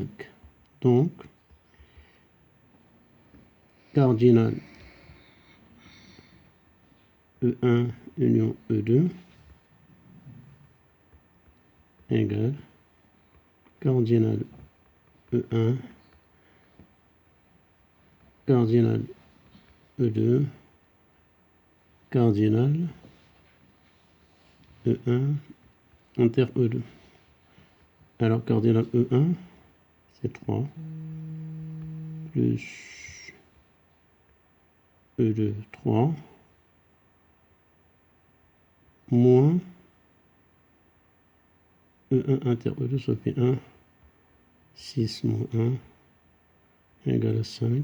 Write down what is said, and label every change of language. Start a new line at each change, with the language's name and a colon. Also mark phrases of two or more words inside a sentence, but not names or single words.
French: Donc, cardinal E1 union E2 égale cardinal E1 cardinal E2 cardinal E1 inter E2. Alors cardinal E1 c'est 3 plus E2 3 moins E1 inter E2, ça fait 1, 6 moins 1 égale à 5.